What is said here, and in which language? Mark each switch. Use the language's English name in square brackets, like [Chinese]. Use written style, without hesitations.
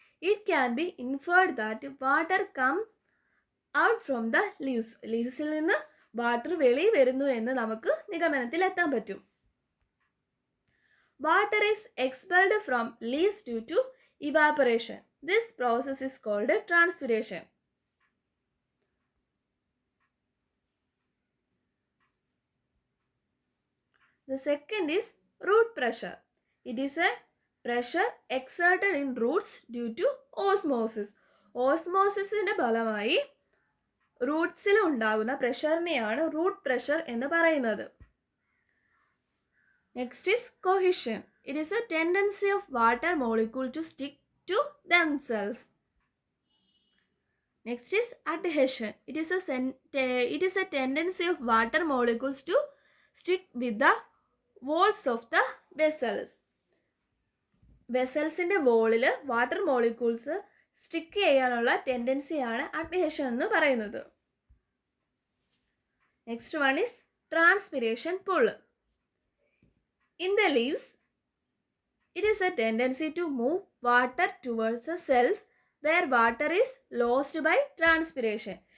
[English] It can be inferred that water comes out from the leaves. [Malayalam] ലീവ്സിൽ നിന്ന് water വെളിയിൽ വരുന്നു എന്ന് നമുക്ക് നിഗമനത്തിൽ എത്താൻ പറ്റും. [English] Water is expelled from leaves due to evaporation. This process is called transpiration. The second is root pressure. It is a pressure exerted in roots due to osmosis. [Malayalam] ഓസ്മോസിസിൻ്റെ ഫലമായി റൂട്ട്സിൽ ഉണ്ടാകുന്ന പ്രഷറിനെയാണ് റൂട്ട് പ്രഷർ എന്ന് പറയുന്നത്. [English] Next is cohesion. It is a tendency of water molecule to stick to themselves. Next is adhesion. It is a tendency of water molecules to stick with the walls of the vessels. [Malayalam] വെസൽസിൻ്റെ വോളിൽ water molecules stick ചെയ്യാനുള്ള ടെൻഡൻസിയാണ് adhesion എന്ന് പറയുന്നത്. [English] Next one is transpiration pull. In the leaves it is a tendency to move water towards the cells where water is lost by transpiration.